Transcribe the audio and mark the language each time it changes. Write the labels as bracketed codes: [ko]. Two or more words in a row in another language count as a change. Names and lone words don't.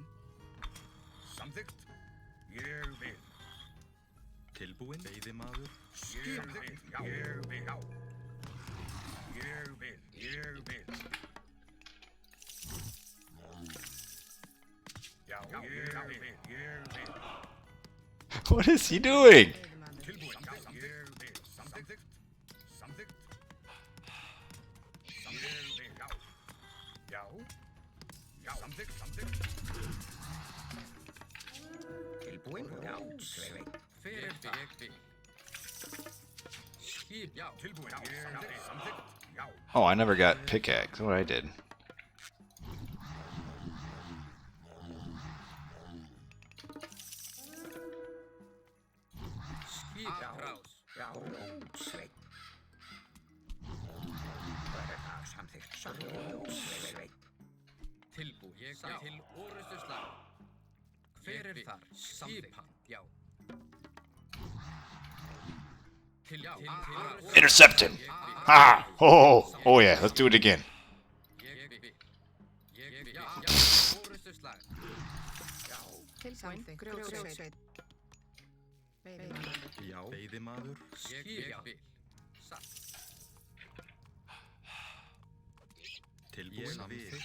[is] Samþykkt. Ég vil. Tilbúin. Veiðimaður. Skipan. Ég vil. Ég vil. Já, ég vil. [en] What is he doing? [is] Tilbúin. Ég vil. Samþykkt. Ég vil. Já. Samþykkt. Tilbúin. Já. Fyrir það. Skip. Já. Tilbúin. Samþykkt. Já. [en] Oh, I never got pickaxe. What I did. [is] Skip. Já. Sveinn. Samþykkt. Tilbúin. Ég til orustu slag. Hver er þar? Skipan. Já. [en] Intercept him. Ah. Oh yeah. Let's do it again. [is] Orustu slag. Tilbúin. Grjótsveit. Veiðimaður. Já. Veiðimaður. Skip. Satt. Tilbúin.